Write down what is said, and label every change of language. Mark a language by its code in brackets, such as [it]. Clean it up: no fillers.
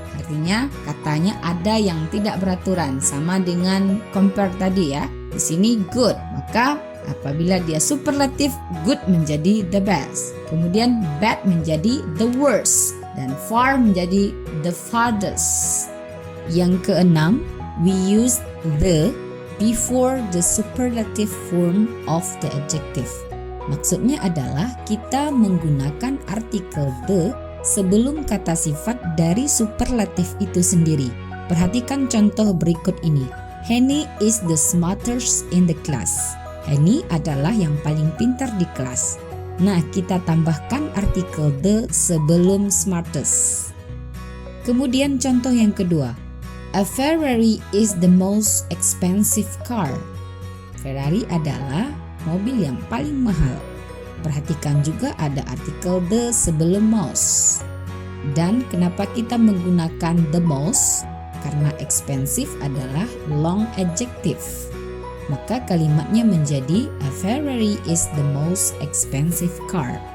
[id] Artinya katanya ada yang tidak beraturan, sama dengan compare tadi ya. Di sini good, maka apabila dia superlatif, good menjadi the best. Kemudian bad menjadi the worst dan far menjadi the farthest. [en] Yang keenam, we use the before the superlative form of the adjective. [id] Maksudnya adalah kita menggunakan artikel the sebelum kata sifat dari superlatif itu sendiri. Perhatikan contoh berikut ini. [en] Henny is the smartest in the class. [id] Henny adalah yang paling pintar di kelas. Nah, kita tambahkan artikel the sebelum smartest. Kemudian contoh yang kedua. [en] A Ferrari is the most expensive car. [id] Ferrari adalah mobil yang paling mahal. Perhatikan juga ada artikel the sebelum most. Dan kenapa kita menggunakan the most? Karena expensive adalah long adjective. Maka kalimatnya menjadi [en] a Ferrari is the most expensive car.